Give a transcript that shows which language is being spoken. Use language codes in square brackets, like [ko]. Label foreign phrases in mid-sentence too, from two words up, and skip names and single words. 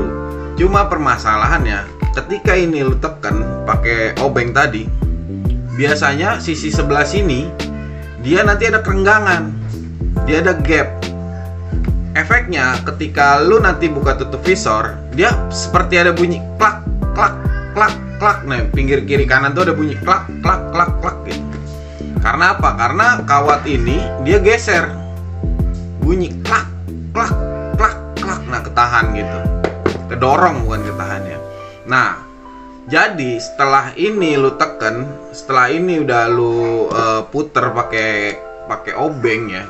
[id] Cuma permasalahannya ketika ini lu tekan pakai obeng tadi, biasanya sisi sebelah sini dia nanti ada kerenggangan, dia ada gap. Efeknya ketika lu nanti buka tutup visor, dia seperti ada bunyi klak klak klak klak. Nah pinggir kiri kanan tuh ada bunyi klak klak klak klak gitu. Karena apa? Karena kawat ini dia geser, bunyi klak klak klak klak. Nah ketahan gitu, kedorong bukan ketahannya. Nah jadi setelah ini lu tekan, setelah ini udah lu puter pakai obeng ya.